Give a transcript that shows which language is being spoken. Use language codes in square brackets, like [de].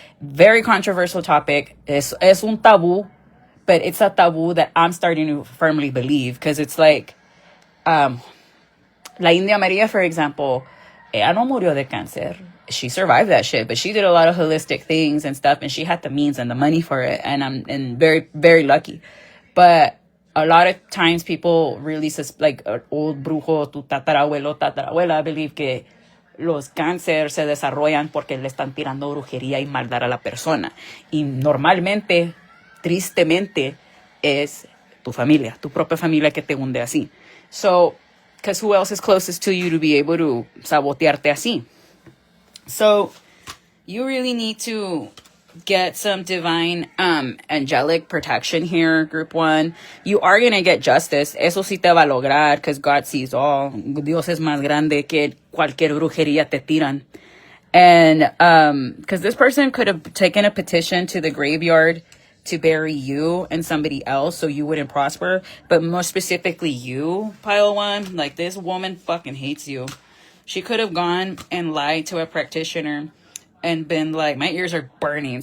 [en] Very controversial topic. [es] Es un tabú, [en] but it's a taboo that I'm starting to firmly believe, because it's like, La India Maria, for example, [es] ella no murió de cáncer. [en] She survived that shit, but she did a lot of holistic things and stuff, and she had the means and the money for it, and I'm very, very lucky. But a lot of times people really, like old [es] brujo, tu tatarabuelo, tatarabuela, believe que los cánceres se desarrollan porque le están tirando brujería y maldad a la persona. Y normalmente, tristemente, es tu familia, tu propia familia que te hunde así. [en] So, because who else is closest to you to be able to [es] sabotearte así? [en] So, you really need to get some divine angelic protection here, group 1. You are going to get justice. [es] Eso sí te va a lograr, [en] because God sees all. [es] Dios es más grande que cualquier brujería te tiran. [en] And because this person could have taken a petition to the graveyard to bury you and somebody else so you wouldn't prosper, but more specifically you, pile 1. Like, this woman fucking hates you. She could have gone and lied to a practitioner and been like, my ears are burning.